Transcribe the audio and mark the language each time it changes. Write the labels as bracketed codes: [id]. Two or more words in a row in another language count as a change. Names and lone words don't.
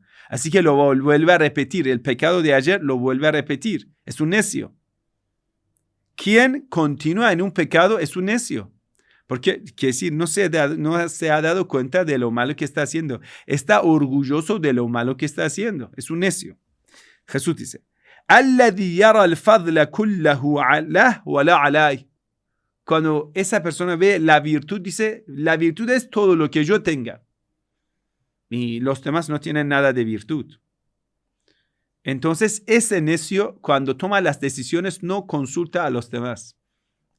[es] Así que lo vuelve a repetir. El pecado de ayer lo vuelve a repetir. Es un necio. Quien continúa en un pecado es un necio. Porque, quiere decir, no se ha dado cuenta de lo malo que está haciendo. Está orgulloso de lo malo que está haciendo. Es un necio. Jesús dice, [ar] الذي يرى الفضل كله له ولا عليه. [es] Cuando esa persona ve la virtud, dice, la virtud es todo lo que yo tenga. Y los demás no tienen nada de virtud. Entonces, ese necio, cuando toma las decisiones, no consulta a los demás.